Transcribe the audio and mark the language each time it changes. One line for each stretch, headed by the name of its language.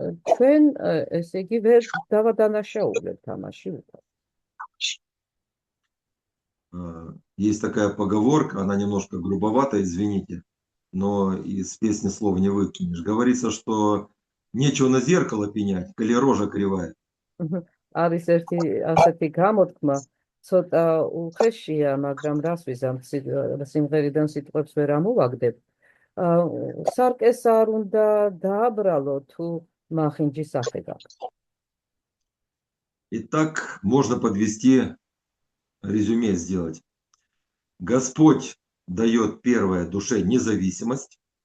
Georgian: ჩვენ, ესე იგი, ვერ დავადანაშაულებთ ამაში უკვე.
Russian: Есть такая поговорка, она немножко грубовата, извините, но из песни слов не выкинешь. Говорится, что нечего на зеркало пенять, коли рожа кривая.
Georgian: არის ერთი ასეთი გამოთქმა, ცოტა უხეშია, მაგრამ რას ვიზამ, სიმღერიდან სიტყვებს ვერ ამოვაგდებ. სარკეს არ უნდა დააბრალო, თუ მახინჯის სახე გაქვს.
Russian: Итак, можно подвести резюме сделать. Господь дает первое душе независимость.